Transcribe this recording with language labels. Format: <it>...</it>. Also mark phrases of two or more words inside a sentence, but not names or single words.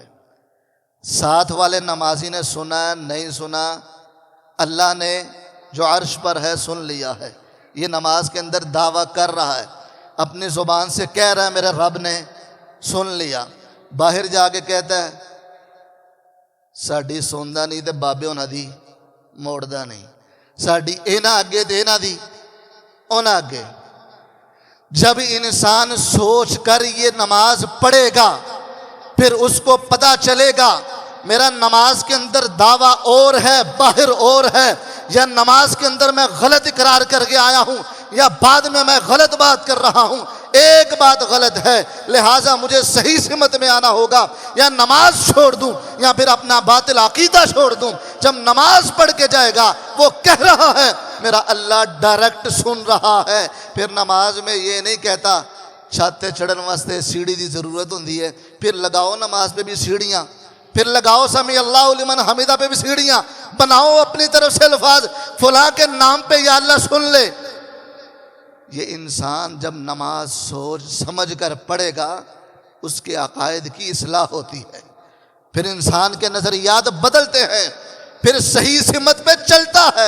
<ur>ساتھ والے نمازی نے سنا نہیں سنا، اللہ نے جو عرش پر ہے سن لیا ہے۔ یہ نماز کے اندر دعویٰ کر رہا ہے، اپنی زبان سے کہہ رہا ہے میرے رب نے سن لیا۔ باہر جا کے کہتا ہے</ur> <pa>ساڈی سوندا نہیں تے بابے ہونا دی موڑدا نہیں، ساڈی اینا اگے تے اینا دی اونا اگے۔</pa> <ur>جب انسان سوچ کر یہ نماز پڑھے گا پھر اس کو پتہ چلے گا میرا نماز کے اندر دعویٰ اور ہے باہر اور ہے، یا نماز کے اندر میں غلط اقرار کر کے آیا ہوں یا بعد میں غلط بات کر رہا ہوں۔ ایک بات غلط ہے، لہٰذا مجھے صحیح سمت میں آنا ہوگا، یا نماز چھوڑ دوں یا پھر اپنا باطل عقیدہ چھوڑ دوں۔ جب نماز پڑھ کے جائے گا وہ کہہ رہا ہے میرا اللہ ڈائریکٹ سن رہا ہے۔ پھر نماز میں یہ نہیں کہتا</ur> <pa>چھاتے چڑھن واسطے سیڑھی دی ضرورت ہوندی ہے،</pa> <ur>پھر لگاؤ نماز پہ بھی سیڑھیاں، پھر لگاؤ</ur> <ar>سمیع اللہ لمن حمیدہ</ar> <ur>پہ بھی سیڑھیاں، بناؤ اپنی طرف سے الفاظ فلاں کے نام پہ یا اللہ سن لے۔ یہ انسان جب نماز سوچ سمجھ کر پڑھے گا اس کے عقائد کی اصلاح ہوتی ہے، پھر انسان کے نظریات بدلتے ہیں، پھر صحیح سمت پہ چلتا ہے۔</ur>